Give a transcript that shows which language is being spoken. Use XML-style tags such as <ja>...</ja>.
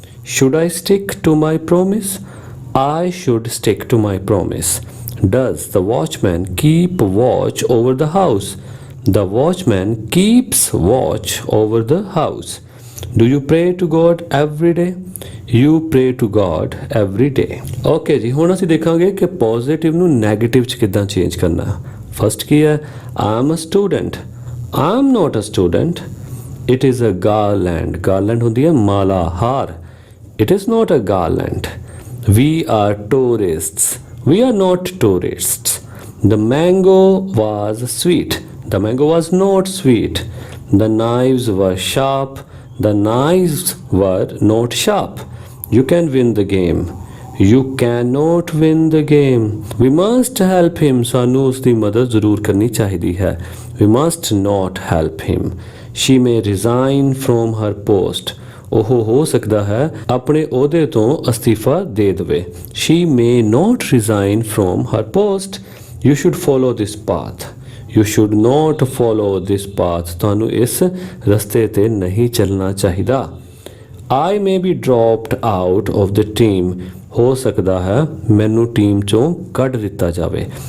<en>Should I stick to my promise? I should stick to my promise. Does the watchman keep watch over the house? The watchman keeps watch over the house. Do you pray to God every day? You pray to God every day.</en> <pa>Okay ਜੀ, ਹੁਣ ਅਸੀਂ ਦੇਖਾਂਗੇ ਕਿ positive ਨੂੰ negative ਚ ਕਿੱਦਾਂ change ਕਰਨਾ। First ਕੀ ਹੈ?</pa> <en>I am a student. I am not a student. It is a garland.</en> <pa>Garland ਹੁੰਦੀ ਹੈ ਮਾਲਾ, ਹਾਰ।</pa> <en>It is not a garland. We are tourists. We are not tourists. The mango was sweet. The mango was not sweet. The knives were sharp. The knives were not sharp. You can win the game. You cannot win the game. We must help him.</en> <pa>ਸਾਨੂੰ ਉਸ ਦੀ ਮਦਦ ਜ਼ਰੂਰ ਕਰਨੀ ਚਾਹੀਦੀ ਹੈ।</pa> <en>We must not help him. She may resign from her post.</en> <pa>ਉਹ ਹੋ ਸਕਦਾ ਹੈ ਆਪਣੇ ਅਹੁਦੇ ਤੋਂ ਅਸਤੀਫਾ ਦੇ ਦੇਵੇ।</pa> <en>She may not resign from her post. You should follow this path. You should not follow this path.</en> <pa>ਤੁਹਾਨੂੰ ਇਸ ਰਸਤੇ ਤੇ ਨਹੀਂ ਚੱਲਣਾ ਚਾਹੀਦਾ।</pa> <en>I may be dropped out of the team.</en> <pa>ਹੋ ਸਕਦਾ ਹੈ ਮੈਨੂੰ ਟੀਮ ਚੋਂ ਕੱਢ ਦਿੱਤਾ ਜਾਵੇ।</pa>